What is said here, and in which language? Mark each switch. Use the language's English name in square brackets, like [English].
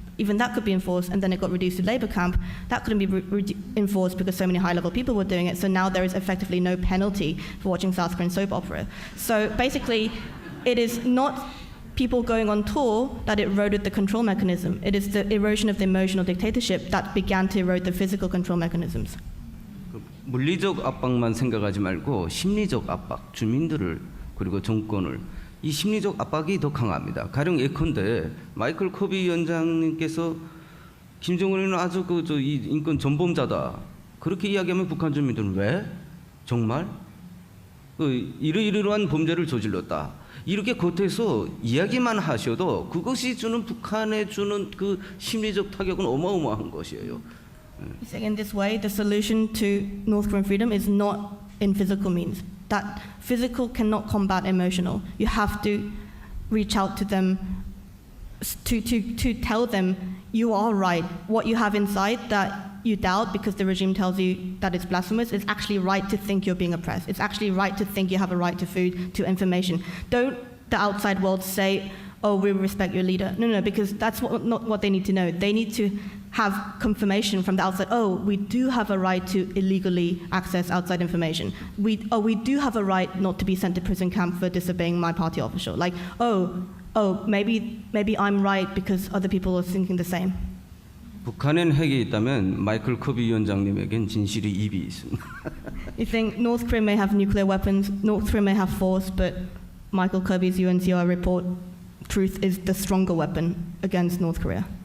[English] Even that could be enforced, and then it got reduced to labor camp. That couldn't be enforced because so many high-level people were doing it. So now there is effectively no penalty for watching South Korean soap opera. So basically, it is not people going on tour that eroded the control mechanism. It is the erosion of the emotional dictatorship that began to erode the physical control mechanisms. [Korean] 물리적 압박만 생각하지 말고 심리적 압박, 주민들을 그리고 정권을 이 심리적 압박이 더 강합니다. 가령 예컨대 마이클 커비 위원장님께서 김정은은 아주 이 인권 전범자다 그렇게 이야기하면 북한 주민들은 왜? 정말? 이러이러한 범죄를 저질렀다. 이렇게 겉에서 이야기만 하셔도 그것이 주는 북한에 주는 그 심리적 타격은 어마어마한 것이에요. [English] He's saying in this way, the solution to North Korean freedom is not in physical means. That physical cannot combat emotional. You have to reach out to them to tell them you are right. What you have inside that you doubt because the regime tells you that it's blasphemous, it's actually right to think you're being oppressed. It's actually right to think you have a right to food, to information. Don't the outside world say, oh, we respect your leader. No, because that's not what they need to know. They need to have confirmation from the outside, oh, we do have a right to illegally access outside information. We do have a right not to be sent to prison camp for disobeying my party official. Like, maybe I'm right because other people are thinking the same. [Korean] 북한엔 핵이 있다면 마이클 커비 위원장님에겐 진실의 입이 있습니다. [English] You think North Korea may have nuclear weapons, North Korea may have force, but Michael Kirby's UNCR report, truth is the stronger weapon against North Korea.